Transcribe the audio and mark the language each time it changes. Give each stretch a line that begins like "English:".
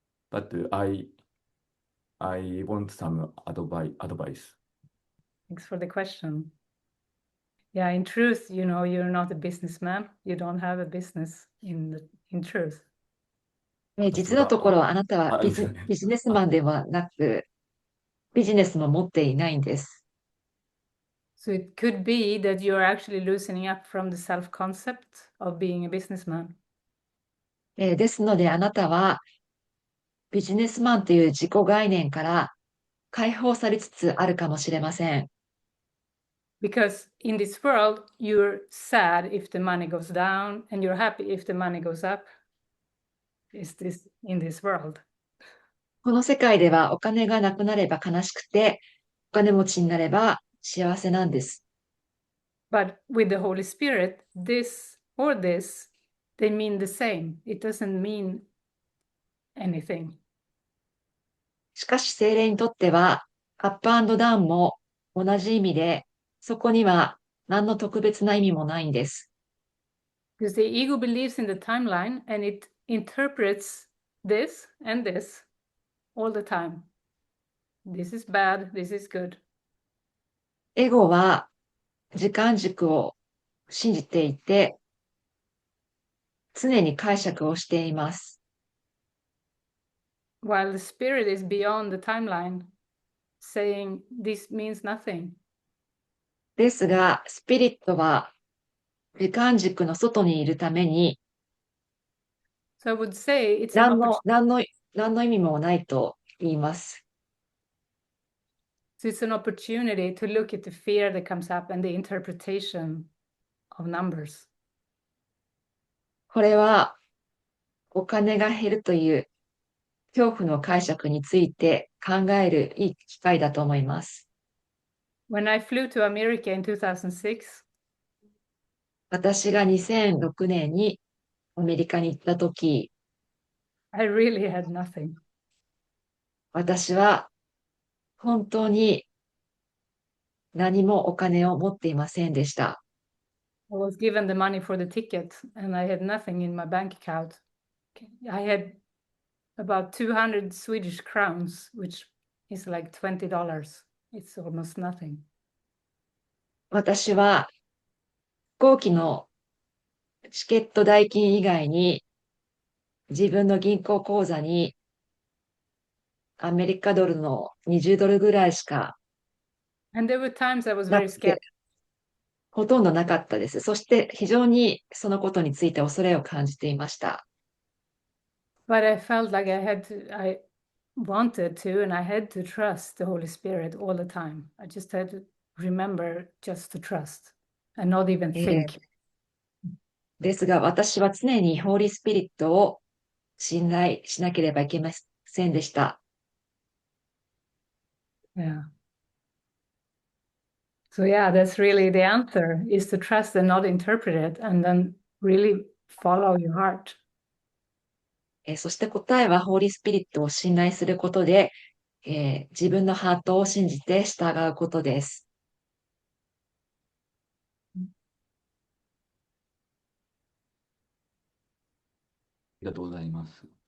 English: But I want some advice. Thanks for the question. Yeah, in truth, you know, you're not a businessman. You don't have a business in truth.
Japanese: 実のところ、あなたはすいません。ビジネスマンではなく、ビジネスも持っていないんです。
English: So it could be that you're actually loosening up from the self-concept of being a businessman.
Japanese: ですので、あなたはビジネスマンという自己概念から解放されつつあるかもしれません。
English: Because in this world, you're sad if the money goes down and you're happy if the money goes up. Is this in this world?
Japanese: この世界ではお金がなくなれば悲しくて、お金持ちになれば幸せなんです。
English: But with the Holy Spirit, this or this, they mean the same. It doesn't mean anything.
Japanese: しかし精霊にとっては、アップアンドダウンも同じ意味で、そこには何の特別な意味もないんです。
English: Because the ego believes in the timeline and it interprets this and this all the time. This is bad, this is good.
Japanese: エゴは時間軸を信じていて、常に解釈をしています。
English: While the spirit is beyond the timeline, saying this means nothing.
Japanese: ですが、スピリットは時間軸の外にいるために、
English: So I would say it's an opportunity.
Japanese: の、何の、何の意味もないと言います。
English: So it's an opportunity to look at the fear that comes up and the interpretation of numbers.
Japanese: これはお金が減るという恐怖の解釈について考えるいい機会だと思います。
English: When I flew to America in 2006,
Japanese: 私が2006年にアメリカに行ったとき、
English: I really had nothing.
Japanese: 私は本当に何もお金を持っていませんでした。
English: I was given the money for the ticket and I had nothing in my bank account. I had about 200 Swedish crowns, which is like $20. It's almost nothing.
Japanese: 私は飛行機のチケット代金以外に自分の銀行口座にアメリカドルの20ドルぐらいしか
English: And there were times I was
Japanese: な
English: very
Japanese: く
English: scared.
Japanese: て、ほとんどなかったです。そして非常にそのことについて恐れを感じていました。
English: But I felt like I wanted to, and I had to trust the Holy Spirit all the time. I just had to remember just to trust and not even えー think.
Japanese: ですが私は常にホーリースピリットを信頼しなければいけませんでした。
English: Yeah. So yeah, that's really the answer is to trust and not interpret it and then really follow your heart.
Japanese: そして答えはホーリースピリットを信頼することで、自分のハートを信じて従うことです。りがとうございます。